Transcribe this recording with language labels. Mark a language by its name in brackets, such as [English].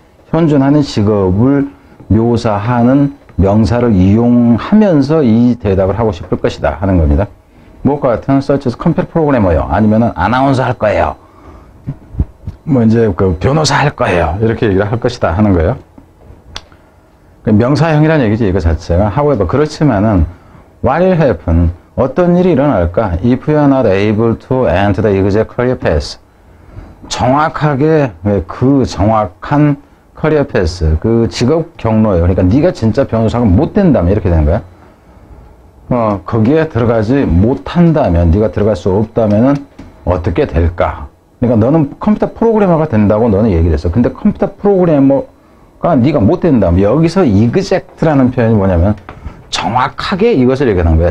[Korean] 현존하는 직업을 묘사하는 명사를 이용하면서 이 대답을 하고 싶을 것이다 하는 겁니다. 무엇과 같은 such as 컴퓨터 프로그래머요. 아니면은 아나운서 할 거예요. 뭐 이제 그 변호사 할 거예요. 이렇게 얘기를 할 것이다 하는 거예요. 명사형이라는 얘기지 이거 자체가. [English] however [Korean] 그렇지만은 [English] what will happen? [Korean] 어떤 일이 일어날까? [English] If you are not able to enter the exact career path. [Korean] 정확하게 그 정확한 커리어 패스, 그 직업 경로예요. 그러니까 네가 진짜 변호사가 못 된다면 이렇게 되는 거야. 거기에 들어가지 못한다면, 네가 들어갈 수 없다면은 어떻게 될까? 그러니까 너는 컴퓨터 프로그래머가 된다고 너는 얘기를 했어. 근데 컴퓨터 프로그래머가 네가 못 된다면 여기서 exact라는 표현이 뭐냐면 정확하게 이것을 얘기하는 거야.